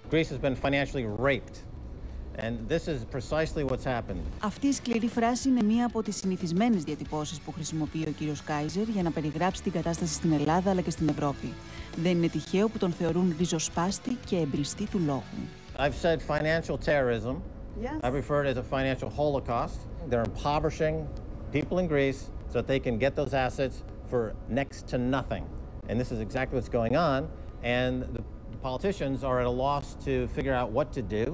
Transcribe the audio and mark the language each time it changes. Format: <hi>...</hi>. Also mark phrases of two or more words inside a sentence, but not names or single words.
<el>Αυτή η σκληρή φράση είναι μία από τις συνηθισμένες διατυπώσεις που χρησιμοποιεί ο κύριος ΚΑΜΖΕΡ για να περιγράψει την κατάσταση στην Ελλάδα αλλά και στην Ευρώπη. Δεν είναι τυχαίο που τον θεωρούν ριζοσπάστη και εμπριστή του λόγου.</el> <en>I've said financial terrorism. Yes. I refer to it as a financial holocaust. They're impoverishing people in Greece so that they can get those assets for next to nothing. And this is exactly what's going on. And the politicians are at a loss to figure out what to do.</en>